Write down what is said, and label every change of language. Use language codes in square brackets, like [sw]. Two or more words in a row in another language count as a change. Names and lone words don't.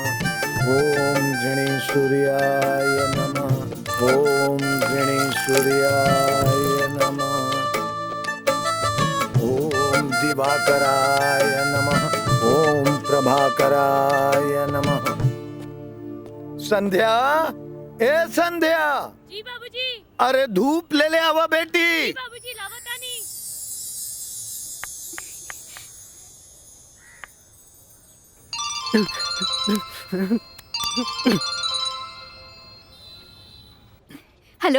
[sa] ओम गणेश्वर्याय नमः। ओम गणेश्वर्याय नमः। ओम दिवाकराय नमः। ओम प्रभाकराय नमः। [bho] संध्या, ए संध्या। जी बाबूजी। अरे धूप ले ले आवा बेटी। बाबूजी लावतानी। हेलो।